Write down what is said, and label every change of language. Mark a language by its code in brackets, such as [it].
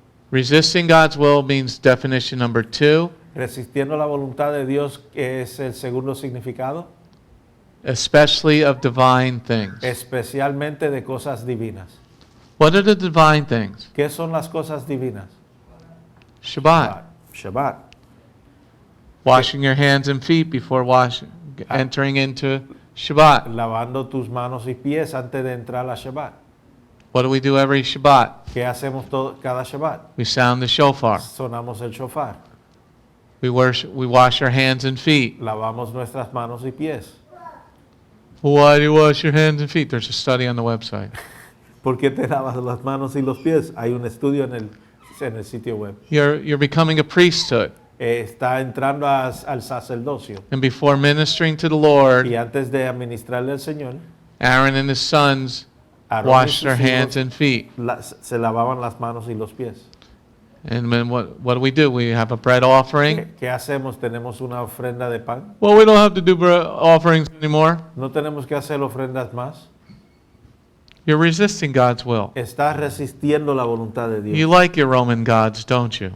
[en] Resisting God's will means definition number 2, [es] Resistiendo la voluntad de Dios es el segundo significado, [en] especially of divine things. [es] especialmente de cosas divinas. [en] What are the divine things? [es] ¿Qué son las cosas divinas? [en] Shabbat. [es] Shabbat. [en] Washing your hands and feet before entering into Shabbat. [es] Lavando tus manos y pies antes de entrar a Shabbat. [en] What do we do every Shabbat? [es] ¿Qué hacemos cada Shabbat? [en] We sound the shofar. [es] Sonamos el shofar. [en] We wash our hands and feet. [es] Lavamos nuestras manos y pies. [en] Why do you wash your hands and feet? There's a study on the website. [es] ¿Por qué te lavas las manos y los pies? Hay un estudio en el sitio web. [en] You're becoming a priesthood. [es] Está entrando al sacerdocio. [en] And before ministering to the Lord, [es] Y antes de administrarle al Señor, [en] Aaron and his sons [es] Aarón y [en] washed [es] sus [en] their hands [es] hijos [en] and feet. [es] se lavaban las manos y los pies. [en] And then what do? We have a bread offering. [es] ¿Qué hacemos? ¿Tenemos una ofrenda de pan? [en] Well, we don't have to do bread offerings anymore. [es] ¿No tenemos que hacer ofrendas más? [en] You're resisting God's will. [es] Estás resistiendo la voluntad de [en] You [es] Dios. [en] like your Roman gods, don't you?